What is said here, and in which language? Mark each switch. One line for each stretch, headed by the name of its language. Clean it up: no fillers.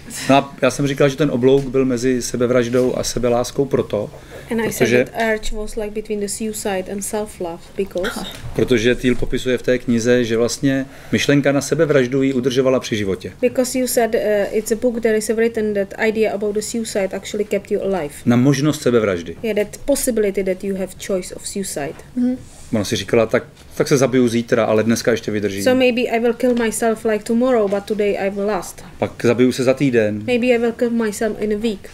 Czech: No a já jsem říkal, že ten oblouk byl mezi sebevraždou a sebeláskou proto,
English: And I said that urge was like between the suicide and self-love because...
Czech: Protože Teal popisuje v té knize, že vlastně myšlenka na sebevraždu ji udržovala při životě.
English: Because you said it's a book that is written that idea about the suicide actually kept you alive.
Czech: Na možnost sebevraždy.
English: Yeah, that possibility that you have choice of suicide.
Czech: Ona si říkala, tak se zabiju zítra, ale dneska ještě vydržím.
English: So maybe I will kill myself like tomorrow, but today I will last.
Czech: Pak zabiju se za týden.
English: Maybe I will kill myself in a week.